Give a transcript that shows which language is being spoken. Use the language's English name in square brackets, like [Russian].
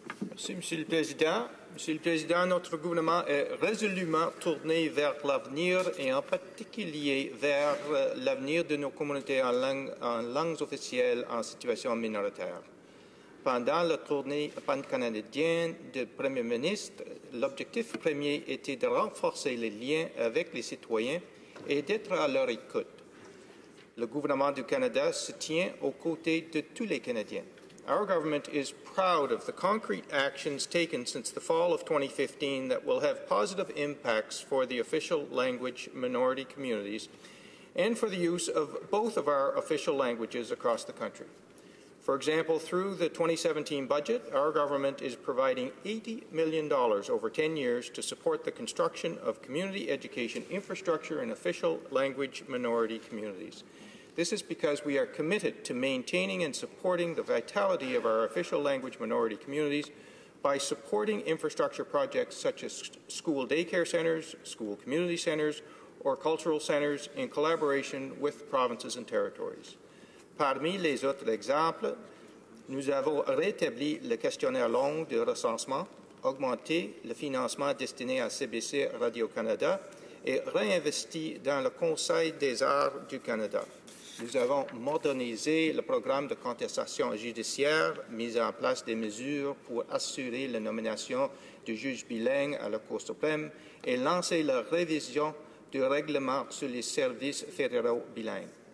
[French] Merci, Monsieur le Président. Monsieur le Président, notre gouvernement est résolument tourné vers l'avenir et en particulier vers l'avenir de nos communautés en langues officielles en situation minoritaire. Pendant la tournée pan-canadienne du Premier ministre, l'objectif premier était de renforcer les liens avec les citoyens et d'être à leur écoute. Le gouvernement du Canada se tient aux côtés de tous les Canadiens. [English] Our government is proud of the concrete actions taken since the fall of 2015 that will have positive impacts for the official language minority communities and for the use of both of our official languages across the country. For example, through the 2017 budget, our government is providing $80 million over 10 years to support the construction of community education infrastructure in official language minority communities. This is because we are committed to maintaining and supporting the vitality of our official language minority communities by supporting infrastructure projects such as school daycare centres, school community centres, or cultural centres in collaboration with provinces and territories. [French] Parmi les autres exemples, nous avons rétabli le questionnaire long de recensement, augmenté le financement destiné à CBC Radio-Canada et réinvesti dans le Conseil des arts du Canada. Nous avons modernisé le programme de contestation judiciaire, mis en place des mesures pour assurer la nomination de juges bilingues à la Cour suprême et lancé la révision du règlement sur les services fédéraux bilingues.